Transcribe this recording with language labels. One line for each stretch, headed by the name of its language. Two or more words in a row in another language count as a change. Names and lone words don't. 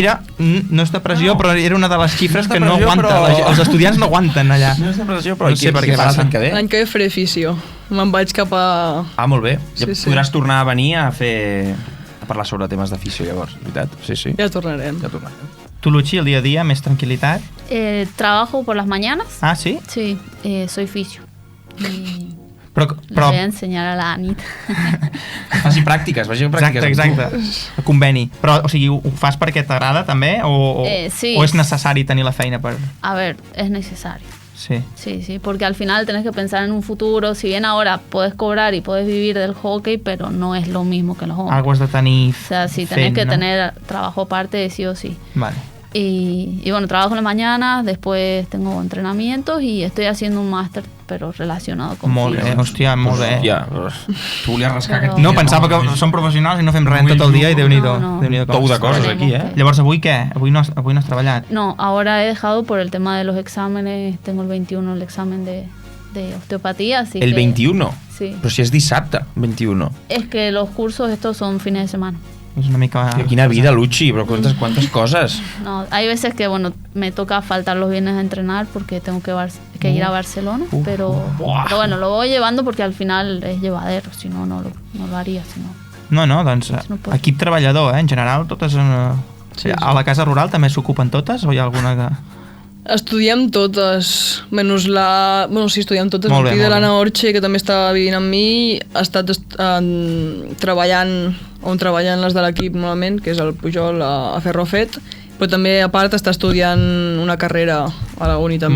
Catalan: Mira, no és depressió, però era una de les xifres No és que no depressió, aguanta. però- Els estudiants no aguanten allà. No és depressió, però No sé per què faràs passa. l'any que ve? L'any que ve faré fisio. Me'n vaig cap a... Molt bé. Ja Sí, sí. podràs tornar a venir a parlar sobre temes de fisio, llavors, veritat? Sí. Ja tornarem. Ja tornarem.
Spanish: Tu, Luchi, el día a día,
Catalan: més tranquil·litat?
Spanish: Trabajo por las mañanas.
Catalan: Ah, sí?
Spanish: Sí, soy fisio. Y
Catalan: Però
Spanish: le voy a enseñar a la Anita.
Catalan: Faci pràctiques, vagi a pràctiques. Exacte. El conveni. Però, o sigui, ho fas perquè t'agrada també? O Sí. o és necessari tenir la feina per...
Spanish: A ver, es necesario. Sí. Sí, porque al final tenés que pensar en un futuro. Si bien ahora puedes cobrar y puedes vivir del hockey, pero no es lo mismo que los hombres.
Catalan: Algo has de tenir
Spanish: O sea, si tenés
Catalan: fent, que no?
Spanish: tener trabajo aparte, sí o sí. Vale. Y bueno, trabajo en la mañana, después tengo entrenamientos y estoy haciendo un máster, pero relacionado con
Catalan: Molt bé,
Spanish: fisio.
Catalan: hòstia, molt bé. Ja, tu volies rascar Però- aquest... No, pensava que som professionals i no fem res tot el dia i Déu-n'hi-do. No. Déu-n'hi-do com Tou de està. coses
Spanish: Tenemos
Catalan: aquí, que- Llavors, avui què? Avui no has treballat?
Spanish: No, ahora he dejado por el tema de los exámenes. Tengo el 21 el examen de osteopatía, así
Catalan: El
Spanish: que...
Catalan: 21? Sí. Però si és dissabte, 21.
Spanish: Es que los cursos estos son fines de semana.
Catalan: És una mica... Quina vida, Luchi, però quantes coses.
Spanish: No, hay veces que, bueno, me toca faltar los viernes a entrenar porque tengo que ir a Barcelona, pero bueno, lo voy llevando porque al final es llevadero, si no, no lo haría, si no.
Catalan: No, doncs No pot. equip treballador, en general, totes... Sí, A la casa rural també s'ocupen totes o hi ha alguna que... Estudiem totes, menys la... Bueno, sí, estudiem totes. Molt bé, El fill de molt bé. l'Anna Orche, que també està vivint amb mi, ha estat treballant, on treballen les de l'equip normalment, que és el Pujol a Ferrofet, però també, a part, està estudiant una carrera a la uni també.